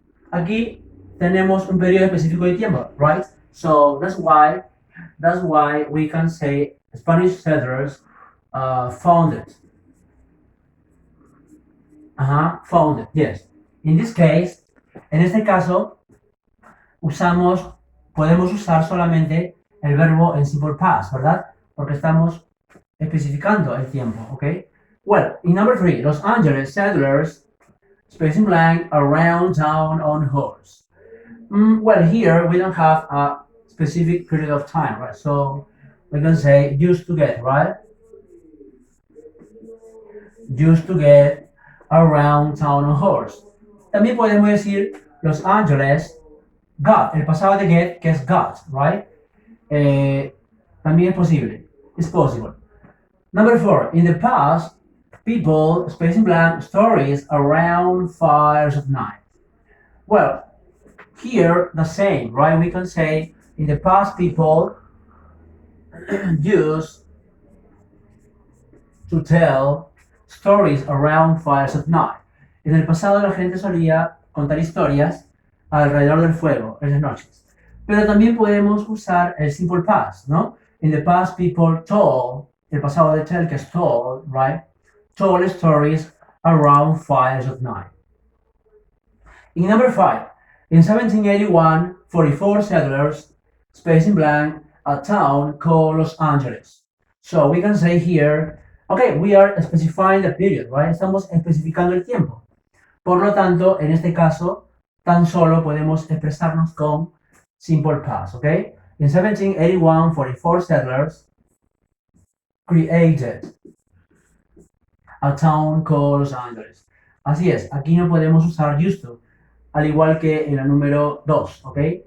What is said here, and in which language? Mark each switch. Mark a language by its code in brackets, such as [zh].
[es] Aquí tenemos un periodo específico de tiempo, right? [en] So that's why we can say Spanish settlers founded. Founded, yes. In this case, [es] en este caso, podemos usar solamente el verbo en simple past, ¿verdad? Porque estamos especificando el tiempo, ¿ok? [en] Well, in number 3, Los Angeles settlers, spacing blank, around town on horse. Well, here we don't have a specific period of time, right? So we can say used to get, right? Used to get around town on horse. [es] También podemos decir Los Angeles got, el pasado de get, que es got, right? También es posible. [en] It's possible. Number 4, in the past, people, spacing blank, stories around fires of night. Well, here the same, right? We can say in the past people used to tell stories around fires at night. [es] En el pasado la gente solía contar historias alrededor del fuego en las noches. Pero también podemos usar el simple past, ¿no? [en] In the past, people told, [es] el pasado de tell que es [en] told, right? Told stories around fires at night. In number 5, in 1781, 44 settlers, space in blank, a town called Los Angeles. So we can say here, okay, we are specifying the period, right? [es] Estamos especificando el tiempo. Por lo tanto, en este caso, tan solo podemos expresarnos con simple past, okay? [en] In 1781, 44 settlers created a town called Los Angeles. [es] Así es, aquí no podemos usar used to, al igual que en la número 2, ¿ok?